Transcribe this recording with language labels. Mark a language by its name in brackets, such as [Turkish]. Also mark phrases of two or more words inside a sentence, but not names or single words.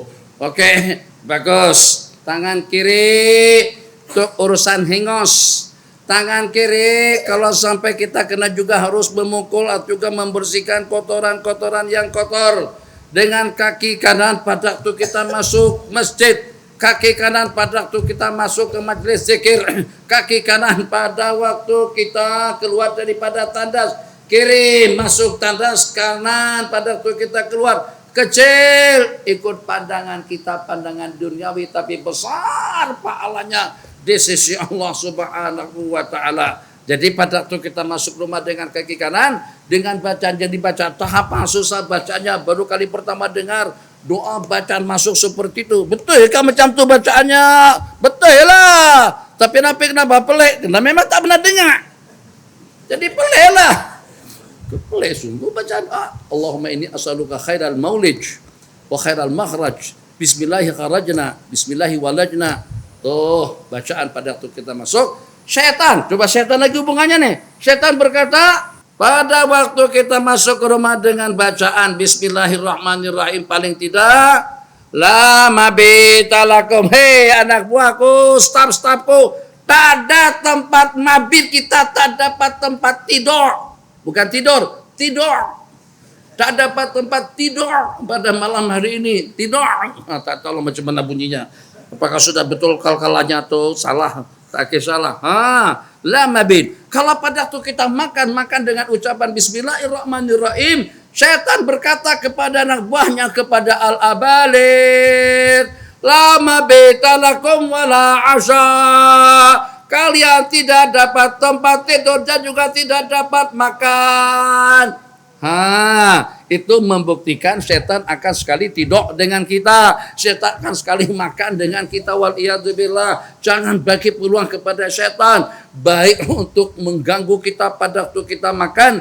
[Malay] Oke, bagus. Tangan kiri untuk urusan hengos. Tangan kiri kalau sampai kita kena juga harus memukul atau juga membersihkan kotoran-kotoran yang kotor. Dengan kaki kanan pada waktu kita masuk masjid. Kaki kanan pada waktu kita masuk ke majlis zikir. Kaki kanan pada waktu kita keluar daripada tandas. Kiri masuk tandas, kanan pada waktu kita keluar. Kecil ikut pandangan kita, pandangan duniawi, tapi besar pahalanya di sisi [Arabic] الله سبحانه وتعالى. [Malay] Jadi pada waktu kita masuk rumah dengan kaki kanan, dengan bacaan yang dibaca, tahap susah bacanya, baru kali pertama dengar doa bacaan masuk seperti itu. Betul kan macam tu bacaannya? Betul lah. Tapi kenapa pelik? Karena memang tak pernah dengar. Jadi pelik lah. Pelik sungguh bacaan. [Arabic] اللهم إني أسألك خير المولج وخير المخرج. بسم الله خرجنا بسم الله ولجنا. [Malay] Tuh bacaan pada waktu kita masuk. Syaitan, coba syaitan lagi hubungannya nih. Syaitan berkata, pada waktu kita masuk ke rumah dengan bacaan Bismillahirrahmanirrahim, paling tidak [Arabic] لا مبيت لكم. [Malay] Hei anak buahku, staf-stafku, tak ada tempat mabit kita, tak dapat tempat tidur. Bukan tidur. Tak dapat tempat tidur pada malam hari ini. Tidur. Tak tahu macam mana bunyinya. Apakah sudah betul kalkalanya atau salah? Tak salah. La mabit. Kalau pada waktu kita makan dengan ucapan Bismillahirrahmanirrahim, syaitan berkata kepada anak buahnya, kepada al-abalir, [Arabic] لا مبيت لكم ولا عشاء. [Malay] Kalian tidak dapat tempat tidur dan juga tidak dapat makan. Itu membuktikan setan akan sekali tidur dengan kita. Setan akan sekali makan dengan kita. Waliyadzubillah. Jangan bagi peluang kepada setan. Baik untuk mengganggu kita pada waktu kita makan.